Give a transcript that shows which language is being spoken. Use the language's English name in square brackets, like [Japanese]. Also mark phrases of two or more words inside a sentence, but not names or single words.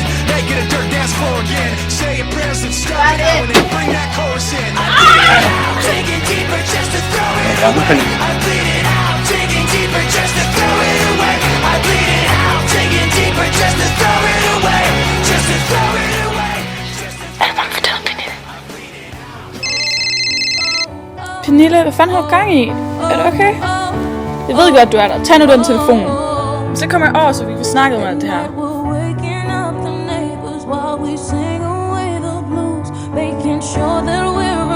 [English] Make it a dirt dance floor again. Say your prayers and stop it out and then bring that chorus in. Taking deeper just to throw it away. I bleed it out, taking deeper just to throw it away. I bleed it out, taking deeper just to throw it away. Just to throw it away. [Danish] Pernille, hvad fanden har du gang i? Er du okay? Jeg ved godt, du er der. Tag nu den telefon. Så kommer jeg over, så vi kan snakke om alt det her. [English] Making sure that we